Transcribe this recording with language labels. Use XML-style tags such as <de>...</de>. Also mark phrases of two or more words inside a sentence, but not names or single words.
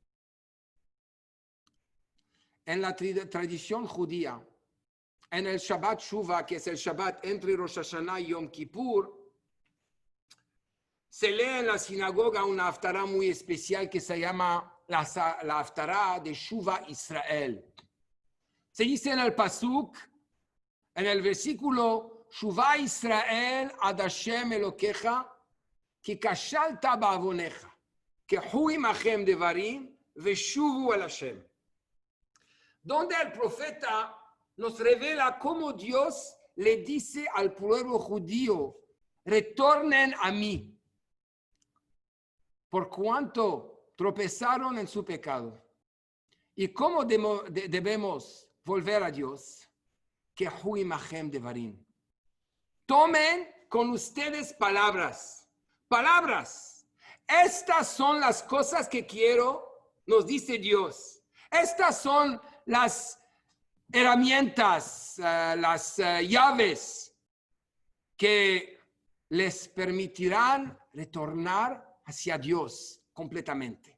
<es>En la tradición judía, en el Shabbat Shuvah, que es el Shabbat entre Rosh Hashanah y Yom Kippur, se lee en la sinagoga una haftará muy especial que se llama la haftará de Shuvah Israel. Se dice en el Pasuk, en el versículo,</es> <he>שובה ישראל עד השם אלוקיך כי כשלת בעוונך קחו עמכם דברים ושובו אל השם.</he> <es>Donde el profeta nos revela cómo Dios le dice al pueblo judío, retornen a mí, por cuanto tropezaron en su pecado. ¿Y cómo debemos volver a Dios?</es> <he>קחו עמכם דברים.</he> <es>Tomen con ustedes palabras. Palabras. Estas son las cosas que quiero, nos dice Dios. Estas son las herramientas, las llaves que les permitirán retornar hacia Dios completamente.</es>